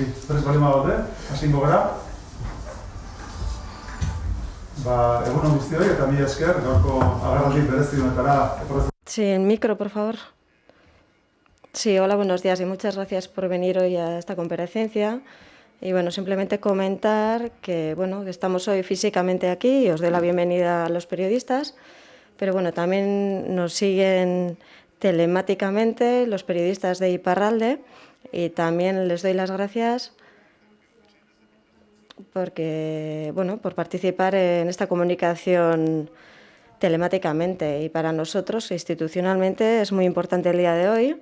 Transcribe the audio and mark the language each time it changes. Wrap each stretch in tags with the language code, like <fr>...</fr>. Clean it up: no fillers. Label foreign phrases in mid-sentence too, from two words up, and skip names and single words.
<eu>Prest balima gaude, hasingo gara. Egun guztioi eta mila esker, gaurko agerraldi berezi honetara etorri.</eu> <es>Sí, en micro, por favor. Sí, hola, buenos días y muchas gracias por venir hoy a esta comparecencia. Y bueno, simplemente comentar que, bueno, que estamos hoy físicamente aquí y os doy la bienvenida a los periodistas, pero bueno, también nos siguen telemáticamente los periodistas de Iparralde y también les doy las gracias porque, bueno, por participar en esta comunicación telemáticamente y para nosotros institucionalmente es muy importante el día de hoy.</es>